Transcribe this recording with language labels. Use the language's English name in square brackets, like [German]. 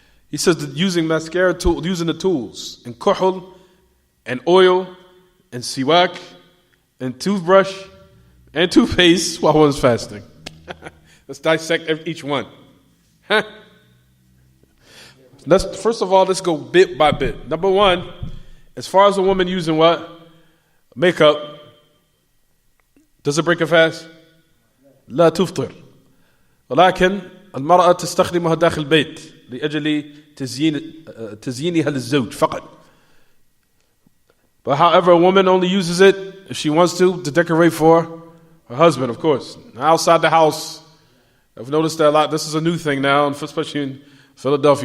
[English] He says that using mascara, using the tools, and kuhl, and oil, and siwak, and toothbrush, and toothpaste while one's fasting. Let's dissect each one. First of all, let's go bit by bit. Number one, as far as a woman using what? Makeup, does it break her fast? [Arabic] لا تفطر. ولكن المرأة تستخدمها داخل البيت لأجل تزيينها للزوج فقط. [English] But however, a woman only uses it if she wants to decorate for her husband, of course. Outside the house, I've noticed that a lot. This is a new thing now, especially in Philadelphia.